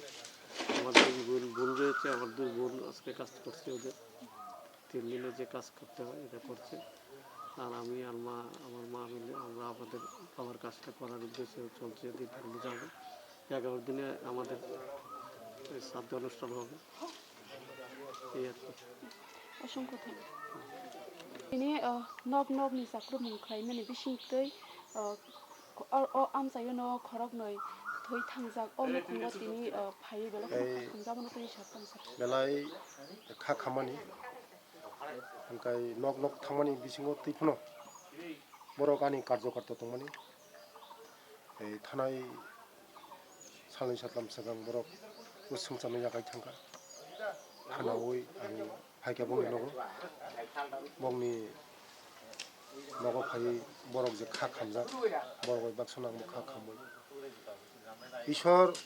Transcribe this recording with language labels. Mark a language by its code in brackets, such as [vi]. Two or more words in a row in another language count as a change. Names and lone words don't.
[bn] আমার দুই বোন রয়েছে, আমার দুই বোন আজকে কাজ করছে, ওদের 3 দিনে যে কাজ করতে হয় এটা করছে। আর আমি আর আমার মা মিলে আমরা আমাদের বাবার কাজটা করার উদ্দেশ্যে চলছে। দিন যাবে 11 দিনে আমাদের শ্রাদ্ধ অনুষ্ঠান হবে, এই আর কি। অসংখ্য ধন্যবাদ। [trp] ini nog ni sakrum mungkhai mani bisingtei amsayo no khorok noi thoi thangjak o mukhungo tini phai bela khungjamano tei sapang sa belai kha khamani angkai nog thangmani bisingo tipno borokani karjokarta tongmani ei thanai salai satlam sagang borok usungchana yakai thangka thanawoi ani phaika bongni nogo bongni nogo phai borok je kha khamjak borok baksonang kha khamoi ishor